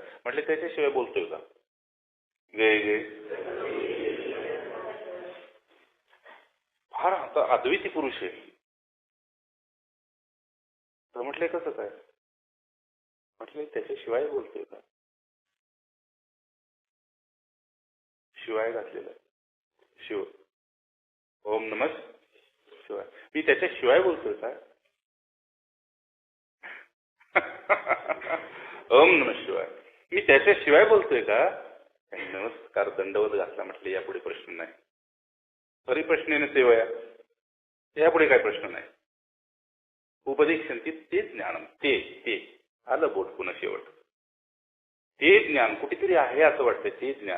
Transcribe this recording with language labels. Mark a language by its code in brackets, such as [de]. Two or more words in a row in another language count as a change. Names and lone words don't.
[mr] म्हटले त्याच्याशिवाय बोलतोय का? गे फार आता अद्वैती पुरुष आहे. तर म्हटले कसं काय? म्हटले त्याच्याशिवाय बोलतोय का? शिवाय घातलेला शिव, [sa] ओम नमः शिवाय. [mr] मी त्याच्याशिवाय बोलतोय का? [sa] ओम नमः शिवाय. [mr] मी त्याच्याशिवाय बोलतोय का? नमस्कार दंडवत घातला. म्हटले यापुढे प्रश्न नाही. तरी प्रश्न सेवया, यापुढे काय प्रश्न नाही. उपदेशांती ते ज्ञान, ते आलं बोट पुन्हा शेवट. ते ज्ञान कुठेतरी आहे असं वाटतं, ते ज्ञान.